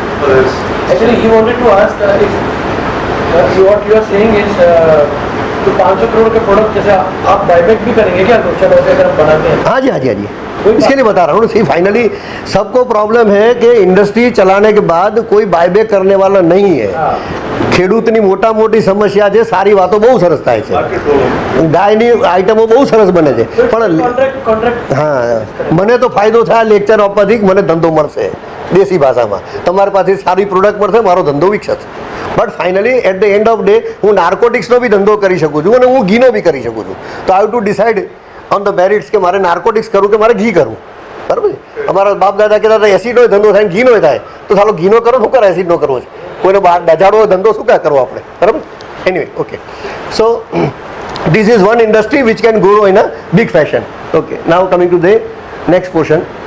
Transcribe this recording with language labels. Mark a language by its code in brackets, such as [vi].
[en] Actually, he wanted to ask if what you are saying is [hi] तो 500 करोड़ के product जैसे आप बायबैक भी करेंगे क्या लोचा वैसे अगर हम बनाते हैं? हाँ जी, हाँ जी, हाँ जी, इसके लिए बता रहा हूँ. सी फाइनली सबको प्रॉब्लम है कि इंडस्ट्री चलाने के बाद कोई बायबैक करने वाला नहीं है. [gu] ખેડૂતની મોટા મોટી સમસ્યા છે, સારી વાતો બહુ સરસ થાય છે, ગાયની આઈટમો બહુ સરસ બને છે, પણ હા મને તો ફાયદો થાય લેક્ચર આપવાથી, મને ધંધો મળશે દેશી ભાષામાં, તમારી પાસે સારી પ્રોડક્ટ મળશે, મારો ધંધો વિકસશે. [en] but finally at the end of day [gu] હું નાર્કોટિક્સનો બી ધંધો કરી શકું છું અને હું ઘીનો બી કરી શકું છું. તો [en] I have to decide on the merits [gu] કે મારે નાર્કોટિક્સ કરવું કે મારે ઘી કરવું. બરાબર છે. અમારા બાપ દાદા કહેતા હતા એસિડનો ધંધો થાય, ઘીનો થાય, તો ચાલો ઘીનો કરો, શું કરે એસિડનો કરવો છે, કોઈને બહાર ડજાડો ધંધો શું કાં કરવો આપણે. બરાબર. [en] Anyway, okay, so this is one industry which can grow in a big fashion. Okay, now coming to the next portion.